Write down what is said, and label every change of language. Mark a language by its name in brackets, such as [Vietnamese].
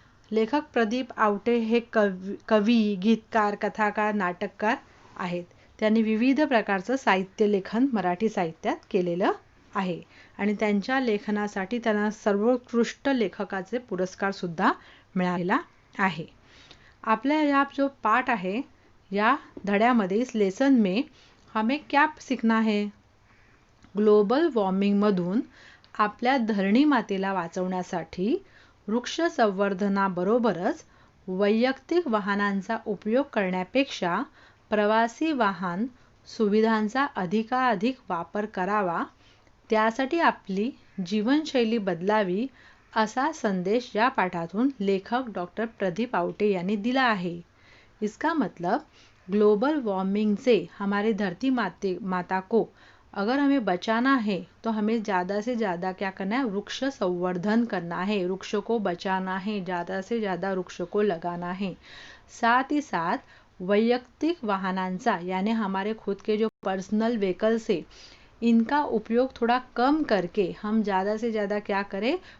[Marathi] लेखक प्रदीप आवटे हे कवी, गीतकार, कथाकार, नाटककार आहेत. त्यांनी विविध प्रकारचं साहित्य लेखन मराठी साहित्यात केलेलं आहे आणि त्यांच्या लेखनासाठी त्यांना सर्वोत्कृष्ट लेखकाचे पुरस्कार सुद्धा मिळालेला आहे. आपल्या या जो पाठ आहे या धड्यामध्ये [Hindi] इस लेसन में हमें क्या सीखना है? [Marathi] ग्लोबल वॉर्मिंग मधून आपल्या धरणी मातेला वाचवण्यासाठी वृक्ष संवर्धनाबरोबरच वैयक्तिक वाहनांचा उपयोग करण्यापेक्षा प्रवासी वाहन सुविधांचा अधिकाधिक वापर करावा, त्यासाठी आपली जीवनशैली बदलावी असा संदेश या पाठातून लेखक डॉक्टर प्रदीप आवटे यांनी दिला आहे. [Hindi] इसका मतलब ग्लोबल वार्मिंग से हमारी धरती माता को अगर हमें बचाना है तो हमें ज़्यादा से ज़्यादा क्या करना है? वृक्ष संवर्धन करना है, वृक्ष को बचाना है, ज़्यादा से ज़्यादा वृक्ष को लगाना है. साथ ही साथ [Marathi] वैयक्तिक वाहनांचा [Hindi] यानी हमारे खुद के जो पर्सनल व्हीकल्स है इनका उपयोग थोड़ा कम करके हम ज़्यादा से ज़्यादा क्या करें?